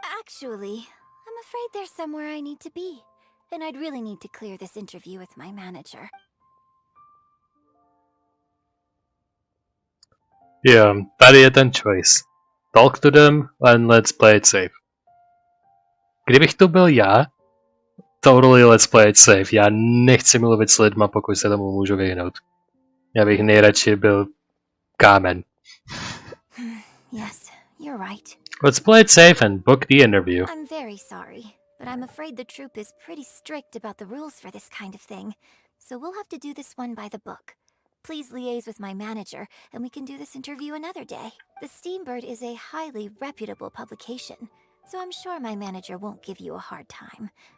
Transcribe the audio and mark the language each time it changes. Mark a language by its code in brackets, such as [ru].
[en] Actually, I'm afraid there's somewhere I need to be. and I'd really need to clear this interview with my manager. [cs] Jo, tady je ten choice. [en] Talk to them and let's play it safe. [cs] Kdybych to byl já, [en] totally let's play it safe. [cs] Já nechci mluvit s lidma, pokud se tomu můžu vyhnout. Já bych nejradši byl kámen. [en] Yes, you're right. Let's play it safe and book the interview. I'm very sorry, but I'm afraid the troupe is pretty strict about the rules for this kind of thing, so we'll have to do this one by the book. Please liaise with my manager, and we can do this interview another day. The Steambird is a highly reputable publication, so I'm sure my manager won't give you a hard time.